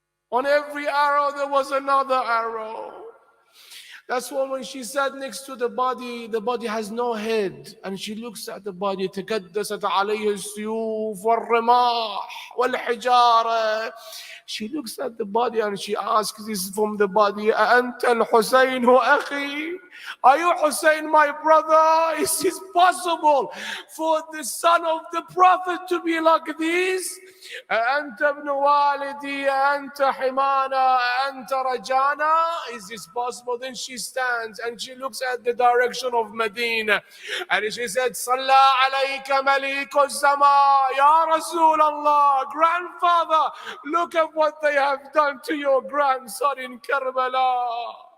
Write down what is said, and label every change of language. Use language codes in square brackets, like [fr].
[en] On every arrow there was another arrow. That's why when she sat next to the body has no head, and she looks at the body, [ar] تكدست عليه السيوف والرماح والحجارة. [en] She looks at the body and she asks this from the body, [ar] أنت الحسين أخي? [en] Are you Hussein, my brother? Is this possible for the son of the Prophet to be like this? [ar] أنت ابن والدي أنت حمانا أنت رجانا? [en] Is this possible? Then she stands and she looks at the direction of Medina and she said, [ar] صلى عليك مليك السماء يا رسول الله. [en] Grandfather, look at what they have done to your grandson in Karbala.